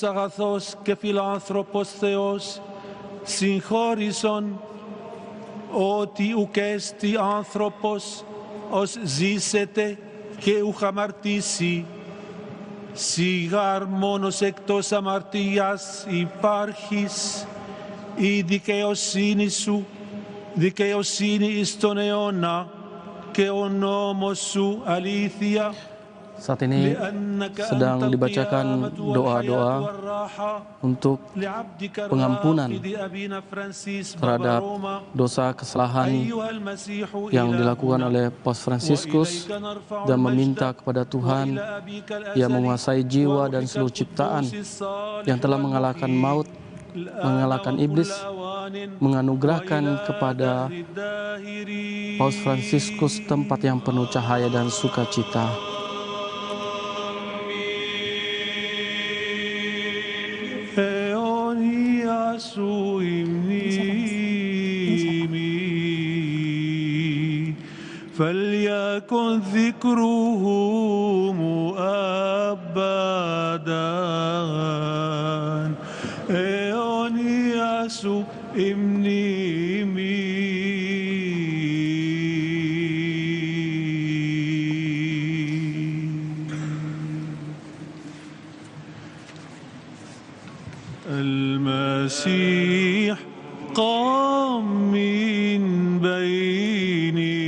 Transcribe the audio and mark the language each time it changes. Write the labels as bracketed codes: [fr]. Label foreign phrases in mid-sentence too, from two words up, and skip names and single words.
[el] αγαθός και φιλάνθρωπος Θεός, συγχώρησον ότι ουκ έστι άνθρωπος ως ζήσεται και ουκ αμαρτήσει, σιγάρ μόνος εκτός αμαρτίας υπάρχεις, η δικαιοσύνη σου, δικαιοσύνη εις τον αιώνα, και ο νόμος σου αλήθεια. [id] Saat ini sedang dibacakan doa-doa untuk pengampunan terhadap dosa kesalahan yang dilakukan oleh Paus Fransiskus dan meminta kepada Tuhan yang menguasai jiwa dan seluruh ciptaan yang telah mengalahkan maut, mengalahkan iblis, menganugerahkan kepada Paus Fransiskus tempat yang penuh cahaya dan sukacita. [el] Σου η μνήμη, [ar] فليكن ذكره أبدا [el] αιώνια σου η μνήμη. [ar] المسيح قام من بين